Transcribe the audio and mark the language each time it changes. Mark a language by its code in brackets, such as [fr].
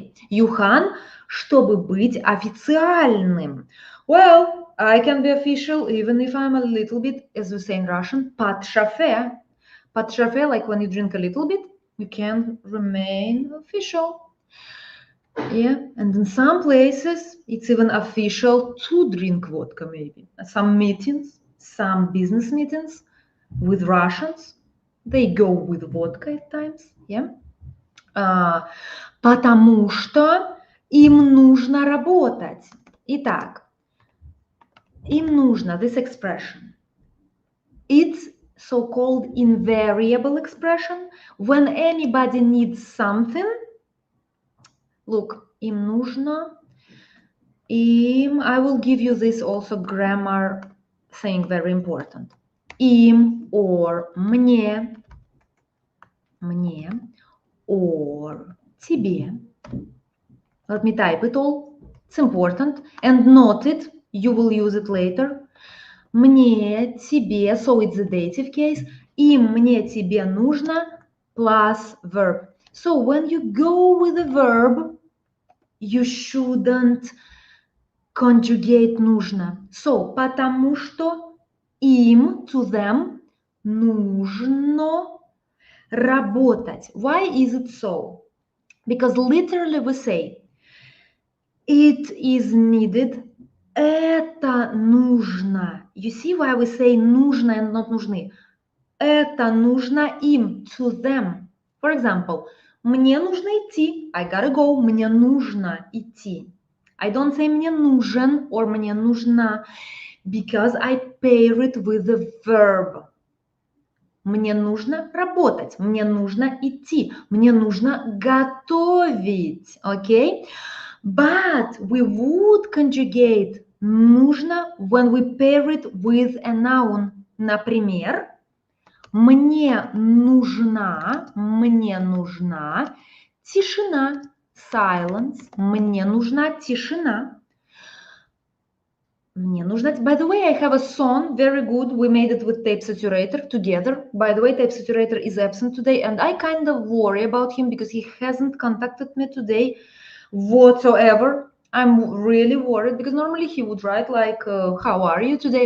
[ru] Юхан, чтобы быть официальным. [en] Well, I can be official even if I'm a little bit, as we say in Russian, под шофе. Под шофе, like when you drink a little bit, you can remain official. Yeah, and in some places, it's even official to drink vodka, maybe. Some meetings, some business meetings with Russians, they go with vodka at times, yeah. [ru] Потому что им нужно работать. Итак, им нужно, [en] this expression. It's so-called invariable expression. When anybody needs something, look, им нужно, им, I will give you this also grammar thing, very important. [ru] Им, or мне, or тебе. [en] Let me type it all. It's important. And note it. You will use it later. Мне, тебе, so it's the dative case. [ru] Им, мне, тебе нужно [en] plus verb. So when you go with the verb, you shouldn't conjugate нужно. [ru] So, потому что им, [en] to them, [ru] нужно работать. [en] Why is it so? Because literally we say, it is needed, [ru] это нужно. [en] You see why we say нужно and not нужны? [ru] Это нужно им, [en] to them. For example, [ru] мне нужно идти. [en] I gotta go. [ru] Мне нужно идти. [en] I don't say мне нужен or мне нужна because I pair it with the verb. [ru] Мне нужно работать. Мне нужно идти. Мне нужно готовить. Okay? [en] But we would conjugate нужно when we pair it with a noun. [ru] Например, мне нужна тишина, silence, мне нужна тишина. Мне нужна... [en] By the way, I have a song, very good. We made it with Tape Saturator together. By the way, Tape Saturator is absent today, and I kind of worry about him because he hasn't contacted me today whatsoever. I'm really worried because normally he would write like, how are you today?